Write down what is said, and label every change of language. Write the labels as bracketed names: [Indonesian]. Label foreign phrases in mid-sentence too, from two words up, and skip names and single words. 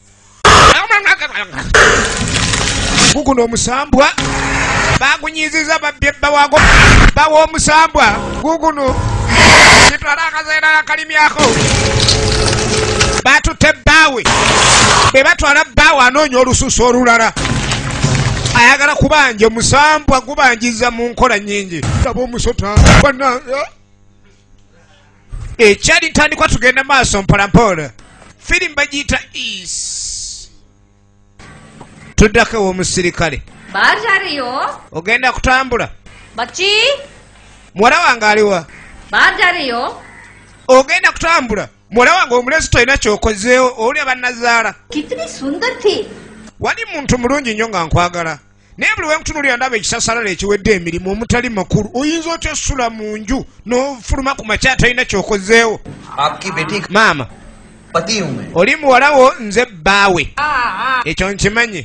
[Ganda] Guguno omusambwa bagunyiziza babbye bbawago bawa omusambwa guguno kitwala akazaira akalimyako batutte bbaawe be batwala bbaawe anoonya olususu olulala ayagala kubanja omusambwa gubanjiza mu nkola nnyingi. Laba omusota bana ekyali ntandikwa tugenda maaso mpolampola. Firimu bagiyita is tuddako omusirikale. [Hindi] बाहर जा रही हो? [Ganda] Ogenda kutambula. [Hindi] बच्ची [Ganda] Muwala wange aliwa? [Hindi] बाहर जा रही हो? [Ganda] Ogenda kutambula. Muwala wange omulesi tolina kyokozeewo oli abannazaala. [Hindi] कितनी सुंदर थी. [Ganda] Wali muntu mulungi nnyo nga nkwagala. Naye buli wenkutunuulira ndaba ekisasalala ekiwedde emirimu omutali makulu. Oyinza otya ossula mu nju n'ofuluma ku makya tolina kyokozeewo. Maama. Oli muwala wo nze bbaawe. Ekyo nkimanyi.